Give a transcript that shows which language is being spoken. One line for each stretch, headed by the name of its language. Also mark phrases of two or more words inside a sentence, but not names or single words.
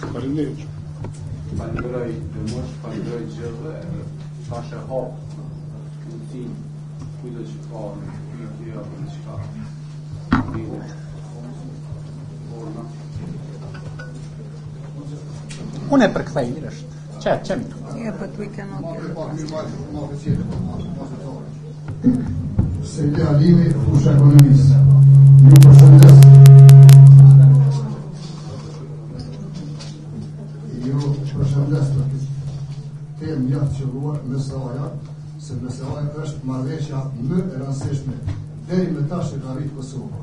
Albanian: Falenderoj dhe mosh, falenderoj gjithëve, tash e hap kuti kujdo që ka në pyetje apo diçka. Unë e përkthej është. Çem.
English: Yeah, but we cannot get it.
Albanian: Sejde Alimi, Fusha Ekonomisë. Ju përshëndes. Ju përshëndes të temë një të qëlluar MSA-ja, se MSA-ja është marrëveshja më e rëndësishme deri më tash që ka rritë Kosova.